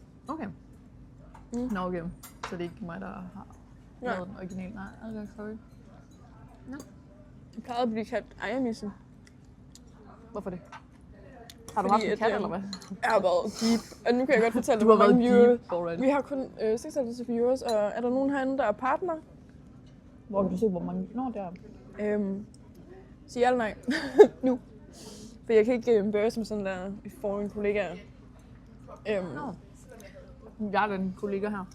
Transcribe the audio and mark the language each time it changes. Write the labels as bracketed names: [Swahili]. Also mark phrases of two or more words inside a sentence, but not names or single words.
[Danish] Okay. Nå, okay. Så det er ikke mig, der har lavet den original. Nej, okay, sorry. Jeg plejede at blive kaldt ejermissen. Hvorfor det? Har du Fordi haft en at, kat, eller hvad? Jeg har været deep. Og nu kan jeg godt fortælle dig, Du har hvor mange været viewers. [English] deep already. [Danish] Vi har kun 56 viewers, og er der nogen herinde, der er partner? Hvor kan du se, hvor mange... Nå, der. Sig ja eller nej. Nu. For jeg kan ikke embarrass mig sådan der for mine kollegaer. Nå. Jeg er den kollega her.